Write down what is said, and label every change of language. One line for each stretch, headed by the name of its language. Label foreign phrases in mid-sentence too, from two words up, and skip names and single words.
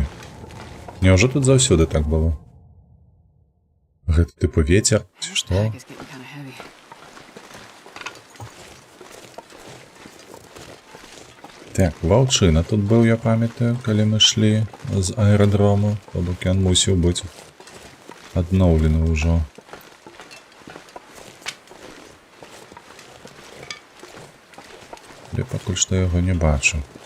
Belarusian: Няўжо тут заўсёды так было? Гэта тыпу вецер, ці што?
English: It's getting kind of heavy.
Belarusian: Так, ваўчына тут быў, я памятаю, калі мы шлі з аэрадрому, то бок ён мусіў быць адноўлены ўжо. Я пакуль што яго не бачу.